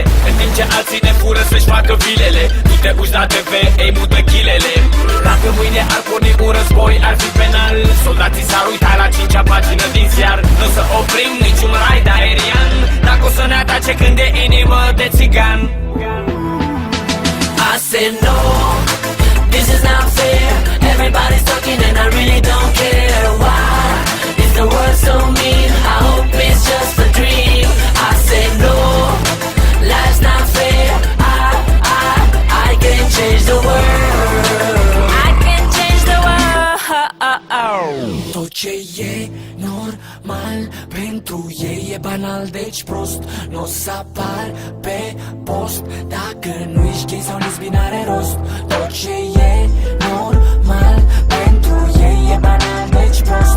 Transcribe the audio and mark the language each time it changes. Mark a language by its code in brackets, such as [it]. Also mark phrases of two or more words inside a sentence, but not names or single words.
[ro] În timp ce alții ne fură să-și facă vilele. Tu te uiți la TV, ei mută chilele. Dacă mâine ar porni un război, ar fi penal. Soldații s-ar uita la 5-a pagină din ziar. Nu o să oprim niciun raid aerian, dacă o să ne atace când e inimă de țigan. [en] I said no, this is not fair. Everybody's talking and I really don't care. Why is the world so mean? I hope it's just a dream. I said no, life's not fair. I can change the world. I can change the world. [ro] Tot ce e normal pentru ei e banal, deci prost. N-o să apar pe post dacă nu ești gay sau lesbian, are rost. Tot ce e normal pentru ei e banal, deci prost.